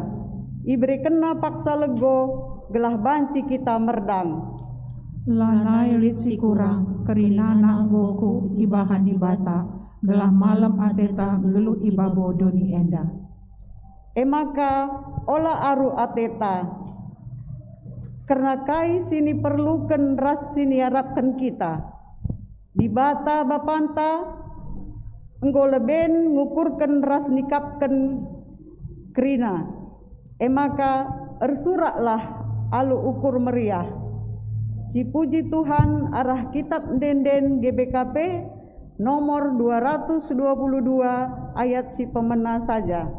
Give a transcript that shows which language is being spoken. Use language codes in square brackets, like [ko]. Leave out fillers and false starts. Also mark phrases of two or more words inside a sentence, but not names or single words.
[btx] Ibre kena paksa lego gelah banci kita merdang. Lanai lit si kurang kerina nanggoku ibahan di bata gelah malam ateta gelut ibabo doni enda. Emaka ola aru ateta karena kai sini perlukan ras sini harapkan kita. Di bata bapanta enggo leben ngukurken ras nikapken kerina. Emaka ersuraklah alu ukur meriah. Si puji Tuhan arah kitab ndenden GBKP nomor 222 ayat si pemena saja.